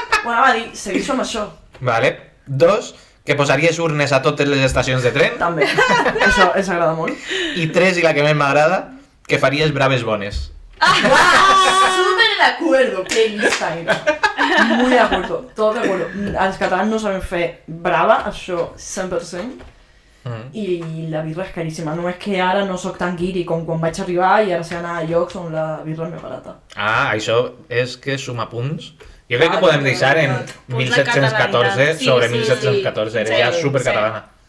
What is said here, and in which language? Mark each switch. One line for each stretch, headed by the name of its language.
Catalan: Ho anava a dir, segueixo amb això. Vale. 2. Que posaries urnes a totes les estacions de tren. També, això ens agrada molt. I 3, i la que més m'agrada, que faries braves bones.
Spanish: Súper de acuerdo, qué lista era. Muy de acuerdo, todo de acuerdo.
Catalan: Els catalans no saben fer brava, això 100%. I la birra és caríssima, només que ara no sóc tan guiri com quan vaig arribar i ara sé anar a llocs on la birra és més barata. Això és que suma punts. Jo crec que podem deixar en 1714 sobre 1714, eres ja supercatalana.